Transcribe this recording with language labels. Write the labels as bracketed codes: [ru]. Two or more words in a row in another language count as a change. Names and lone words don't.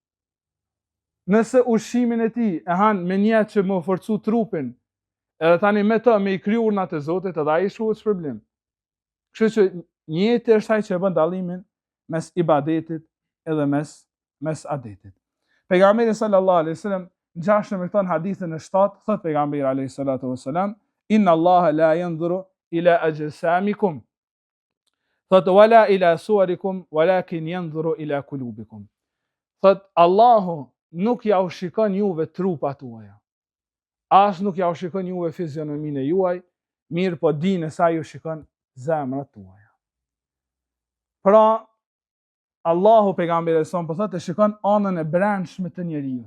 [sq] Nëse ushqimin e tij e han me niyet që më forcu trupin, edhe tani me të me i kryer urnat e Zotit, edhe ai shkruhet shpërblim. Kështu që njëti është ai që bën dallimin mes ibadetit edhe mes adetit. Pejgamberi [ar] صلى الله عليه وسلم [sq] ngjashëm me këtë hadithin e 7, thot pejgamberi [ar] عليه الصلاة والسلام, إن الله لا ينظر إلى أجسامكم. Thot ولا إلى صوركم ولكن ينظر إلى قلوبكم. [sq] Thot Allahu nuk ja u shikon juve trupat tuaja. As nuk ja u shikon juve fizionominë e juaj, mirë po dini se ai ju shikon zemrat tuaja. Pra Allahu pejgamberi son po thotë shikon anën e brendshme të njeriu.